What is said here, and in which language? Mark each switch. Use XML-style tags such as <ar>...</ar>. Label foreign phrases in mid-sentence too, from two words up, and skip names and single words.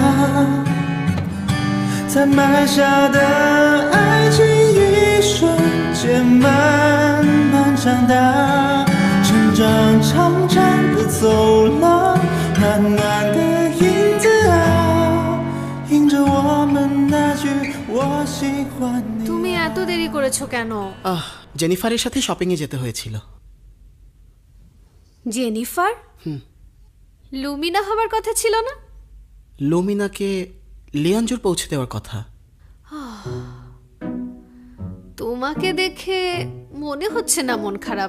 <zh>才埋下的爱情，一瞬间慢慢长大。成长长长的走廊，暖暖的影子啊，映着我们那句我喜欢你。</zh> <bn>তুমি এত দেরি করেছো কেন? জেনিফারের সাথে শপিং এ যেতে হয়েছিল। জেনিফার? লুমিনা হবার কথা ছিল না? লুমিনাকে লিয়াঞ্জুর পৌঁছে দেওয়ার কথা। তোমাকে দেখে মনে হচ্ছে না মন খারাপ।</bn>